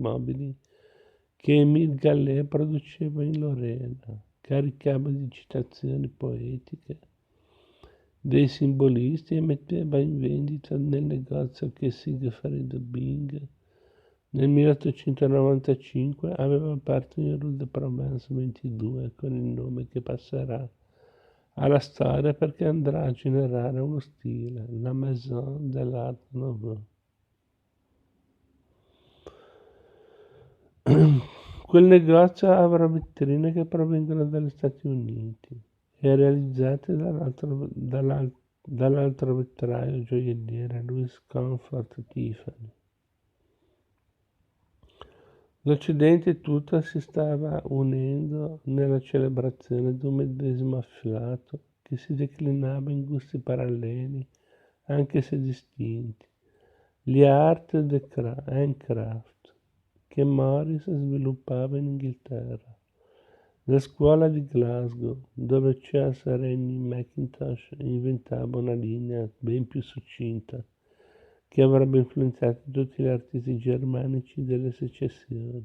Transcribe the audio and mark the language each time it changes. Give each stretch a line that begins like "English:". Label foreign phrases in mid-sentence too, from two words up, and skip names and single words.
Italian: mobili che Émile Gallé produceva in Lorena, caricava di citazioni poetiche dei simbolisti e metteva in vendita nel negozio che Siegfried Bing nel 1895 aveva aperto in Rue de Provence 22 con il nome che passerà alla storia perché andrà a generare uno stile, la Maison de l'Art Nouveau. Quel negozio avrà vetrine che provengono dagli Stati Uniti e realizzate dall'altro vetraio gioielliere Louis Comfort Tiffany. L'Occidente tutto si stava unendo nella celebrazione di un medesimo afflato che si declinava in gusti paralleli, anche se distinti, gli art and craft, che Morris sviluppava in Inghilterra, la scuola di Glasgow, dove Charles Rennie Mackintosh inventava una linea ben più succinta, che avrebbe influenzato tutti gli artisti germanici delle secessioni.